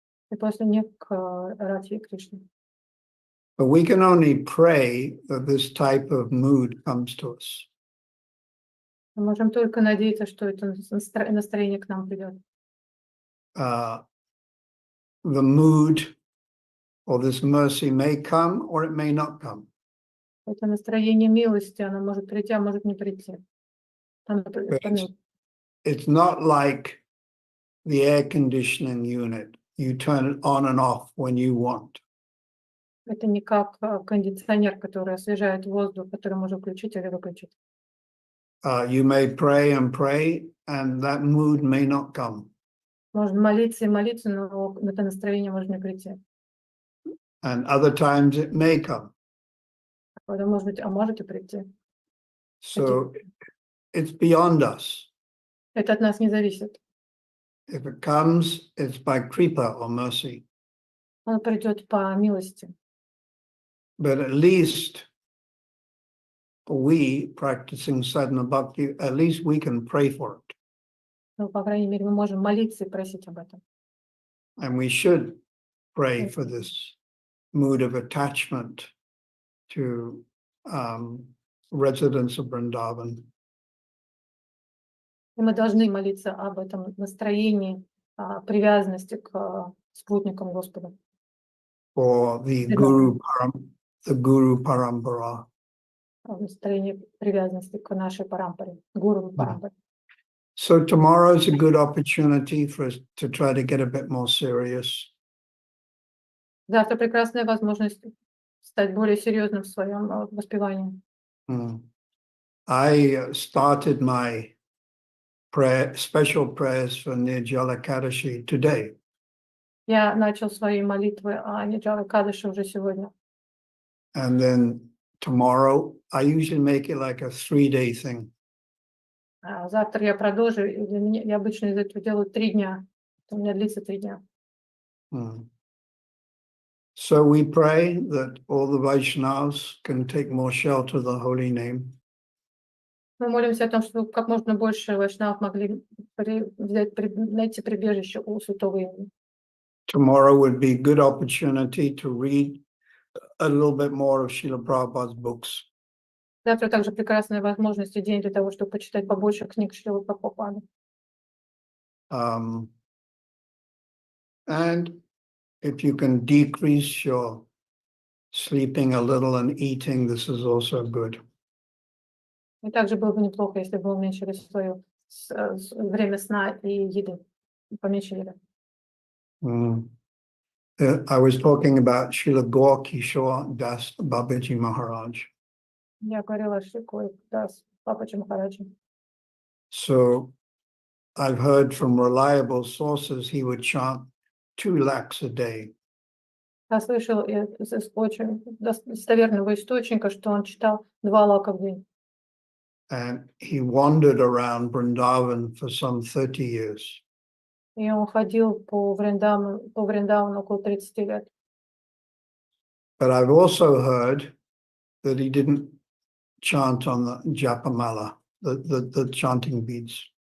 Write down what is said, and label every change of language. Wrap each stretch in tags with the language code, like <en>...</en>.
<ru>И после них к Радхе и Кришне.</ru> <en>But we can only pray that this type of mood comes to us.</en> <ru>Мы можем только надеяться, что это настроение к нам придет.</ru> <en>The mood or this mercy may come or it may not come.</en> <ru>Это настроение милости, оно может прийти, а может не прийти.</ru> <en>It's not like the air conditioning unit. You turn it on and off when you want.</en> <ru>Это не как кондиционер, который освежает воздух, который можно включить или выключить.</ru> <en>You may pray, and that mood may not come.</en> <ru>Можно молиться и молиться, но это настроение может не прийти.</ru> <en>And other times it may come.</en> <ru>Может быть, а может и прийти.</ru> <en>So it's beyond us.</en> <ru>Это от нас не зависит.</ru> <en>If it comes, it's by kripa or mercy.</en> <ru>Он придет по милости.</ru> <en>But at least we, practicing sadhana bhakti, at least we can pray for it.</en> <ru>Ну, по крайней мере, мы можем молиться и просить об этом.</ru> <en>And we should pray for this mood of attachment to residents of Vrindavan.</en> <ru>И мы должны молиться об этом настроении привязанности к спутникам Господа.</ru> <en>For the Guru Parampara.</en> <ru>Настроение привязанности к нашей парампаре, гуру парампаре.</ru> <en>So tomorrow is a good opportunity for us to try to get a bit more serious.</en> <ru>Завтра прекрасная возможность стать более серьезным в своем воспевании.</ru> <en>I started my special prayers for Nirджала Экадаши today.</en> <ru>Я начал свои молитвы о Нирджала Экадаши уже сегодня.</ru> <en>And then tomorrow, I usually make it like a 3-day thing.</en> <ru>Завтра я продолжу. Я обычно из этого делаю 3 дня. У меня длится 3 дня.</ru> <en>So we pray that all the Vaishnavas can take more shelter of the holy name.</en> <ru>Мы молимся о том, чтобы как можно больше вайшнавов могли найти прибежище у святого имени.</ru> <en>Tomorrow would be a good opportunity to read a little bit more of Srila Prabhupada's books.</en> <ru>Завтра также прекрасная возможность и день для того, чтобы почитать побольше книг Шрилы Прабхупады.</ru> <en>And if you can decrease your sleeping a little and eating, this is also good.</en> <ru>И также было бы неплохо, если бы уменьшили свое время сна и еды, поменьше еды.</ru> <en>I was talking about Srila Gaur Kishore Das Babaji Maharaj.</en> <ru>Я говорила о Шри Дас Бабаджи Махараджи.</ru> <en>So I've heard from reliable sources he would chant 2 lakhs a day.</en> <ru>Я слышал из очень достоверного источника, что он читал 2 лака в день.</ru> <en>And he wandered around Vrindavan for some 30 years.</en> <ru>И он ходил по Вриндавану около 30 лет.</ru> <en>But I've also heard that he didn't chant on the japamala, the chanting beads.</en>